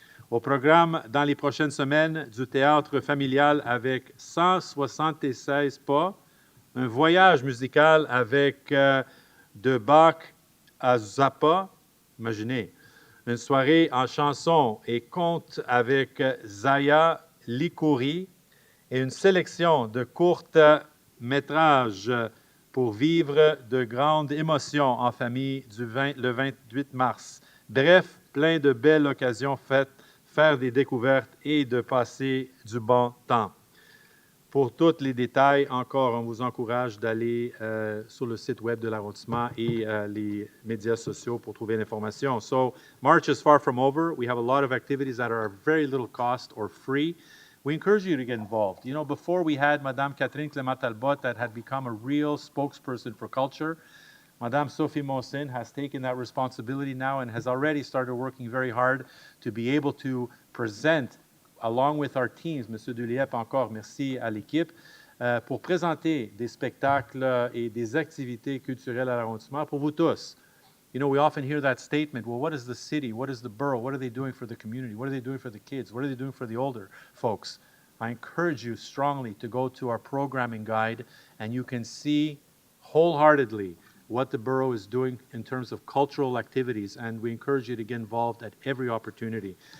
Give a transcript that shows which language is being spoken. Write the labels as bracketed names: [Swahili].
[French] Au programme dans les prochaines semaines, du théâtre familial avec 176 pas, un voyage musical avec de Bach à Zappa, imaginez, une soirée en chansons et contes avec Zaya Likouri et une sélection de courts métrages pour vivre de grandes émotions en famille le 28 mars. Bref, plein de belles occasions faites, faire des découvertes et de passer du bon temps. Pour tous les détails, encore, on vous encourage d'aller sur le site web de l'arrondissement et les médias sociaux pour trouver l'information. [English] So, March is far from over. We have a lot of activities that are very little cost or free. We encourage you to get involved. You know, before we had Madame Catherine Clément-Talbot that had become a real spokesperson for culture. Madame Sophie Mosin has taken that responsibility now and has already started working very hard to be able to present along with our teams, M. [French] Duliep encore, merci à l'équipe, pour présenter des spectacles et des activités culturelles à l'arrondissement pour vous tous. [English] You know, we often hear that statement, well, what is the city? What is the borough? What are they doing for the community? What are they doing for the kids? What are they doing for the older folks? I encourage you strongly to go to our programming guide and you can see wholeheartedly what the borough is doing in terms of cultural activities, and we encourage you to get involved at every opportunity.